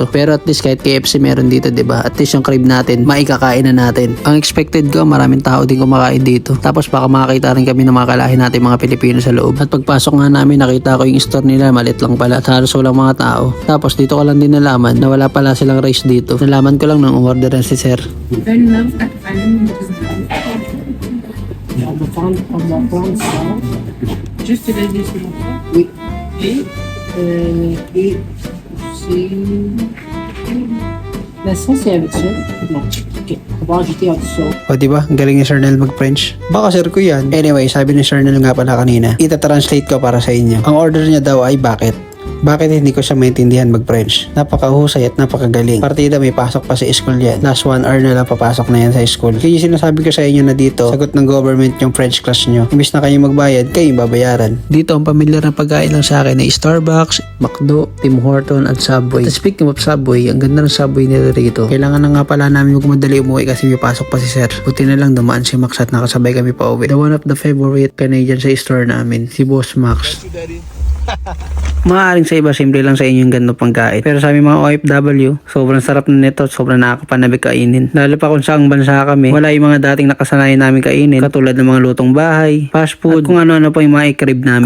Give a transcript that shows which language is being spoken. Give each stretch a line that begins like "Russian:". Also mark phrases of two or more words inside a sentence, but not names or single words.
Filipino: Pero
English: at least
Filipino: kahit KFC meron dito, diba?
English: At least
Filipino: yung crib natin, maikakain na natin. Ang expected ko, maraming tao din kumakain dito. Tapos baka makakita rin kami ng mga kalahin natin mga Pilipino sa loob. At pagpasok nga namin, nakita ko yung store nila, malit lang pala. At halos walang mga tao. Tapos dito ko lang din nalaman na wala pala silang rice dito. Nalaman ko lang nung umorderan si Sir.
French: Juste la liste. Oui. Et c'est... La sauce est avec ça? Non. Ok. On va ajouter en dessous.
Filipino: O diba, ang galing ni Sir Nel mag-French. Baka sir ko yan. Anyway, sabi ni Sir Nel nga pala kanina, ita-translate ko para sa inyo. Ang order niya daw ay bakit? Bakit hindi ko siya maintindihan mag-French? Napakahusay at napakagaling. Partida may pasok pa sa school yan.
English: Last 1 hour
Filipino: na lang papasok na yan sa school. Kaya sinasabi ko sa inyo na dito, sagot ng government yung
English: French class
Filipino: nyo. Imbis na kayo magbayad, kayo yung babayaran. Dito, ang pamilyar na pagkain lang sa akin ay Starbucks, McDo, Tim Horton at Subway. At
English: speaking of Subway,
Filipino: ang ganda ng Subway nila rito. Kailangan na nga pala namin magmadali umuwi kasi may pasok pa si Sir. Buti na lang dumaan si Max at nakasabay kami pa uwi.
English: The one of the favorite Canadian
Filipino: sa store namin, si Boss Max. Maaaring sa iba, simple lang sa inyo yung ganito pangkain. Pero sa aming mga OFW, sobrang sarap na nito at sobrang nakakapanabik kainin. Lalo pa kung saang bansa kami, wala yung mga dating nakasanayan namin kainin. Katulad ng mga lutong bahay,
English: fast food,
Filipino: at kung ano-ano pa yung mga i-crib namin.